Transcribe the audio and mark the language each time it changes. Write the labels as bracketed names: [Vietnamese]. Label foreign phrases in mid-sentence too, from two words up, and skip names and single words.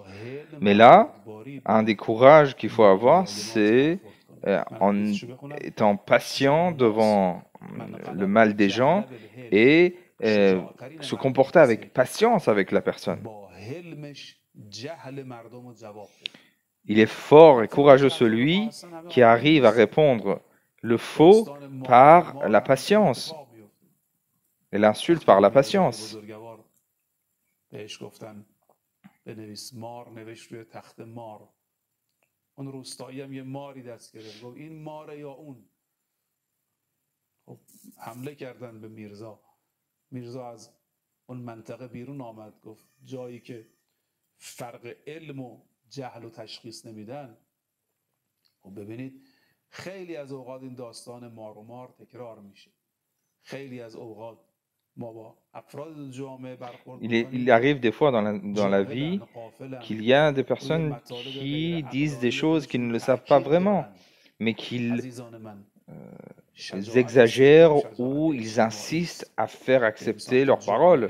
[French] Mais là, un des courages qu'il faut avoir, c'est en étant patient devant le mal des gens et se comporter avec patience avec la personne. Il est fort et courageux celui qui arrive à répondre le faux par la patience et l'insulte par la patience. [Persian] اون روستایی هم یه ماری دست گرفت گفت این ماره یا اون. خب حمله کردن به میرزا. میرزا از اون منطقه بیرون آمد، گفت جایی که فرق علم و جهل و تشخیص نمیدن. خب ببینید خیلی از اوقات این داستان مار و مار تکرار میشه. خیلی از اوقات [French] Il arrive des fois dans la vie qu'il y a des personnes qui disent des choses qu'ils ne le savent pas vraiment, mais qu'ils exagèrent ou ils insistent à faire accepter leurs paroles.